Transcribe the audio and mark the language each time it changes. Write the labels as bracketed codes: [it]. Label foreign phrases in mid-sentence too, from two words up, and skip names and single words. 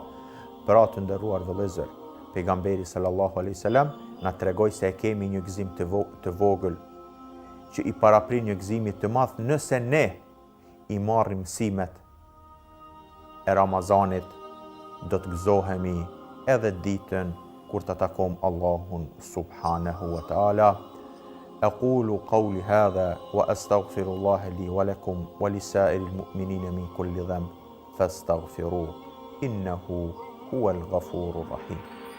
[sq] Pra të nderuar vëllezër, pejgamberi [ar] صلى الله عليه وسلم [sq] na tregoi se e kemi një gëzim të vogël që i paraprin një gëzimi të madh nëse ne i marrim mësimet e Ramazanit, do të gëzohemi edhe ditën kur të takojmë Allahun [ar] سبحانه وتعالى. أقول قولي هذا وأستغفر الله لي ولكم ولسائر المؤمنين من كل ذنب فاستغفروه إنه هو الغفور الرحيم.